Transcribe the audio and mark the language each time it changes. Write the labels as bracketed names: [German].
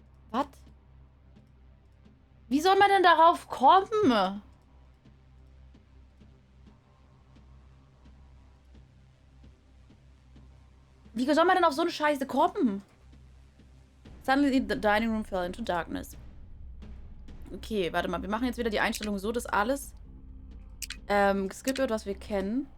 [German] Was? Wie soll man denn darauf kommen? Wie soll man denn auf so eine Scheiße kommen? [English] Suddenly the dining room fell into darkness. [German] Okay, warte mal. Wir machen jetzt wieder die Einstellung so, dass alles geskippt wird, was wir kennen.